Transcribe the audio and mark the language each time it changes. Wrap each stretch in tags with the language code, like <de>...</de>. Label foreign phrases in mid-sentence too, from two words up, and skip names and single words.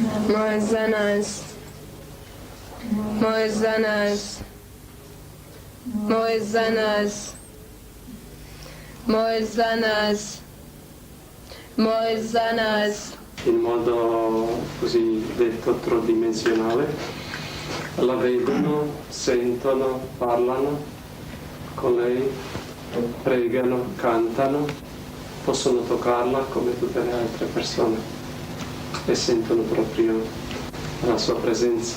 <hr>Molj za nas. Molj za nas. Molj za nas. Molj za nas. Molj za nas.</hr> <it>In modo così detto tridimensionale, la vedono, sentono, parlano con lei, pregano, cantano, possono toccarla come tutte le altre persone e sentono proprio la sua presenza.</it>